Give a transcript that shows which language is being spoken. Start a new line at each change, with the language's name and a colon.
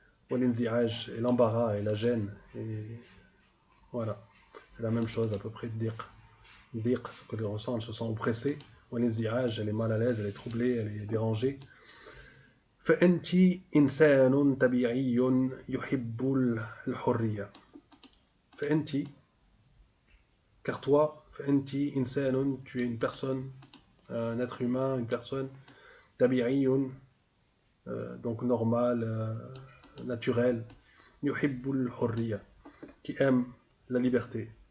Arabic: والانزعاج,
French: et l'embarras et la gêne, et voilà, c'est la même chose à peu près. Diq, ce que l'on ressent, elle se sent oppressée.
Arabic: والانزعاج,
French: elle est mal à l'aise, elle est troublée, elle est dérangée.
Arabic: فأنت إنسان طبيعي يحب الحرية. فأنت,
French: car toi,
Arabic: فأنت إنسان,
French: tu es une personne, un être humain, une personne,
Arabic: طبيعي,
French: donc normal, naturel,
Arabic: يحب الحرية,
French: qui aime la liberté.